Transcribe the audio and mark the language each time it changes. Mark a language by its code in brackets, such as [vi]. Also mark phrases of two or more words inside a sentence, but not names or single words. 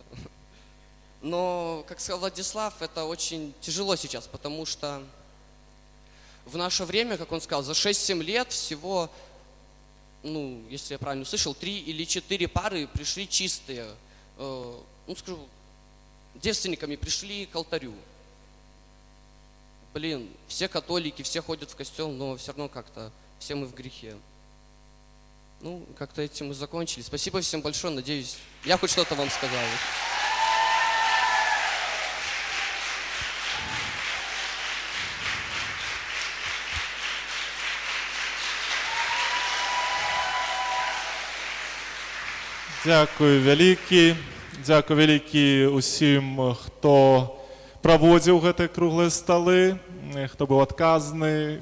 [ru] Но, как сказал Владислав, это очень тяжело сейчас, потому что в наше время, как он сказал, за 6-7 лет всего ну, если я правильно услышал, 3 или 4 пары пришли чистые, ну, скажу, девственниками пришли к алтарю. Блин, все католики, все ходят в костел, но все равно как-то все мы в грехе. Ну, как-то этим мы закончили. Спасибо всем большое, надеюсь, я хоть что-то вам сказал. [be] Дякую вялікі усім, хто праводзіў гэтыя круглыя сталы, хто быў адказны.